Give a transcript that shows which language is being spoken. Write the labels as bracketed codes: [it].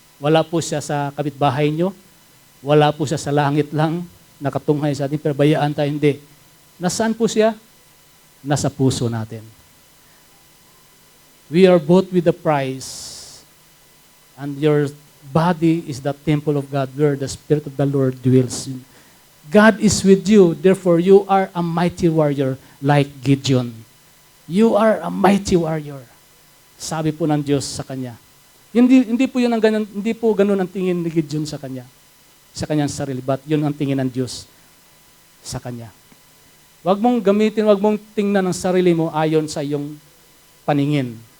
[tl] Wala po siya sa kapitbahay nyo. Wala po siya sa langit lang, nakatunghay sa ating, pero bayaan tayo, hindi. Nasaan po siya? Nasa puso natin. [en] We are bought with a price, and your body is the temple of God where the Spirit of the Lord dwells in. God is with you, therefore you are a mighty warrior like Gideon. You are a mighty warrior. [tl] Sabi po ng Diyos sa kanya. Hindi po ganun ang tingin ni Gideon sa kanya. Sa kanyang sarili, but yun ang tingin ng Diyos sa kanya. Huwag mong gamitin, huwag mong tingnan ang sarili mo ayon sa iyong paningin.